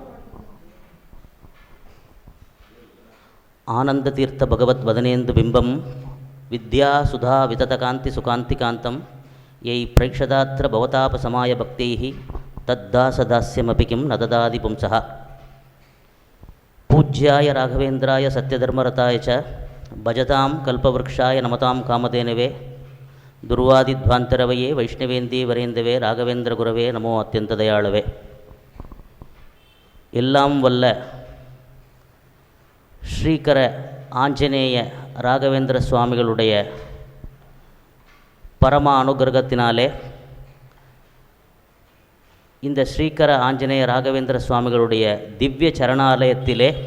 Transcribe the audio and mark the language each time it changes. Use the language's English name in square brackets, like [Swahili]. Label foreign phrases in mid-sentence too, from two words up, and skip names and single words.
[Sanskrit] आनंद तीर्थ भगवत् वदनेन्दु बिंबं विद्या सुधा विततकांति सुकांतिकांतं यै प्रेक्षदात्र भवतापसमाय भक्तैः तद्दासदास्यमपि किं न ददाति पुंसः। पूज्याय राघवेन्द्राय सत्यधर्मरताय च भजतां कल्पवृक्षाय नमतां कामधेनवे दुर्वादिध्वान्तरवये वैष्णवेन्दे वरेन्दवे राघवेन्द्र गुरवे नमो अत्यंत दयाळवे। [Tamil] எல்லாம் வல்ல ஸ்ரீகர ஆஞ்சநேய ராகவேந்திர சுவாமிகளுடைய பரம அனுகிரகத்தினாலே இந்த ஸ்ரீகர ஆஞ்சநேய ராகவேந்திர சுவாமிகளுடைய திவ்ய சரணாலயத்திலே